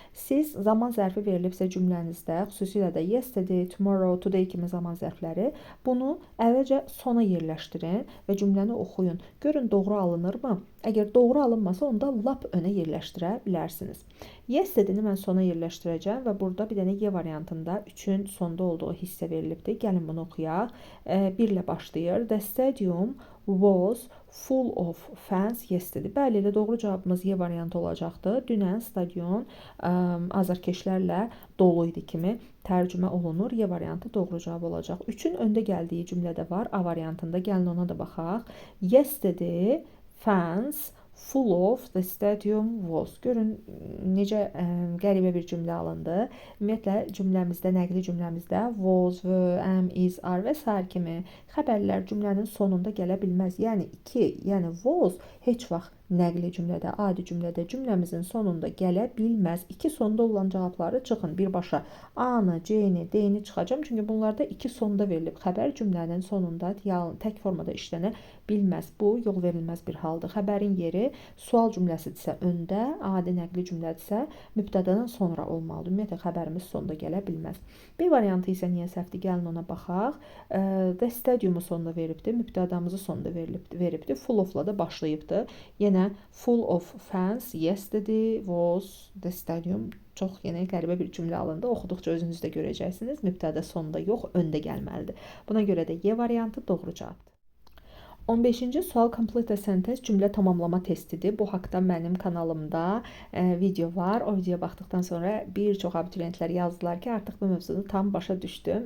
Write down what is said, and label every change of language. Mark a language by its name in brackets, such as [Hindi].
[Azerbaijani] Siz zaman zərfi verilibsə cümlənizdə, xüsusilə də yesterday, tomorrow, today kimi zaman zərfləri, bunu əvvəlcə sona yerləşdirin və cümləni oxuyun. Görün doğru alınırmı? Əgər doğru alınmasa, onda lap önə yerləşdirə bilərsiniz. Yesterday-ni mən sona yerləşdirəcəm və burada bir dənə Y variantında 3-ün sonda olduğu hissə verilibdir. Gəlin bunu oxuyaq. 1 ilə başlayır. [English] The stadium was full of fans yesterday. [Azerbaijani] Bəli, elə doğru cavabımız Y variantı olacaqdı. Dünən stadion azarkeşlərlə dolu idi kimi tərcümə olunur. Y variantı doğru cavab olacaq. 3-ün öndə gəldiyi cümlədə var. A variantında. Gəlin ona da baxaq. [English] Yesterday fans full of the stadium was. [Azerbaijani] Görün necə qəribə bir cümlə alındı. Ümumiyyətlə cümləmizdə, nəqli cümləmizdə was, were, am, is, are və s. kimi xəbərlər cümlənin sonunda gələ bilməz. Yəni 2, yəni was heç vaxt nəqli cümlədə, adi cümlədə cümləmizin sonunda gələ bilməz. 2 sonda olan cavabları çıxın birbaşa. A-nı, C-ni, D-ni çıxacam. Çünki bunlarda 2 sonda verilib. Xəbər cümlənin sonunda tək formada işlənə bilməz. Bu yol verilməz bir haldır. Xəbərin yeri sual cümləsidirsə öndə, adi nəqli cümlədirsə mübtədadan sonra olmalıdır. Ümumiyyətlə xəbərimiz sonda gələ bilməz. B variantı isə niyə səhvdir? Gəlin ona baxaq. The stadiumu sonda veribdir, mübtədamızı sonda veribdir. Full of-la da başlayıbdır. Yenə [English] full of fans yesterday was the stadium. [Azerbaijani] Çox yenə qəribə bir cümlə alındı. Oxuduqca özünüz də görəcəksiniz. Mübtəda sonda yox, öndə gəlməlidir. Buna görə də Y variantı doğru cavabdır. 15-ci sual [English] complete a sentence [Azerbaijani] cümlə tamamlama testidir. Bu haqda mənim kanalımda video var. O videoya baxdıqdan sonra bir çox abituriyentlər yazdılar ki, artıq bu mövzunu tam başa düşdüm.